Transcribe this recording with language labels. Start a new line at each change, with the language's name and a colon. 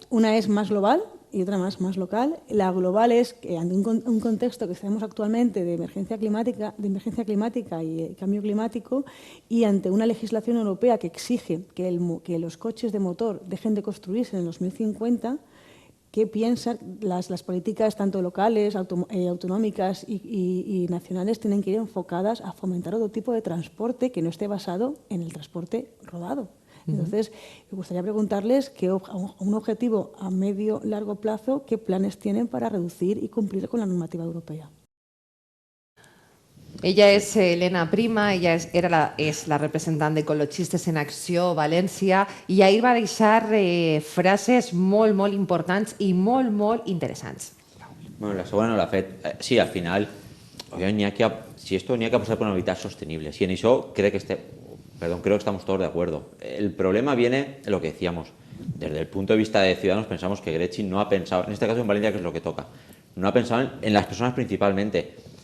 Spanish: Una es más global y otra más local. La global es que ante un contexto que tenemos actualmente de emergencia climática y cambio climático, y ante una legislación europea que exige que los coches de motor dejen de construirse en el 2050, ¿qué piensan las políticas tanto locales, autonómicas y nacionales tienen que ir enfocadas a fomentar otro tipo de transporte que no esté basado en el transporte rodado? Entonces, me gustaría preguntarles un objetivo a medio largo plazo, ¿qué planes tienen para reducir y cumplir con la normativa europea?
Catalan: Ella és Elena Prima, ella és la representant de Ecologistes en Acció València, i ahir va deixar frases molt, molt importants i molt, molt interessants. Bueno, la segona no l'ha fet.
Spanish: Sí, al final, si esto n'hi ha que pasar por una movilidad sostenible. Si en eso creo que estamos todos de acuerdo. El problema viene en lo que decíamos. Desde el punto de vista de Ciudadanos pensamos que Greci no ha pensado, en este caso en Valencia, que es lo que toca, no ha pensado en las personas principalmente.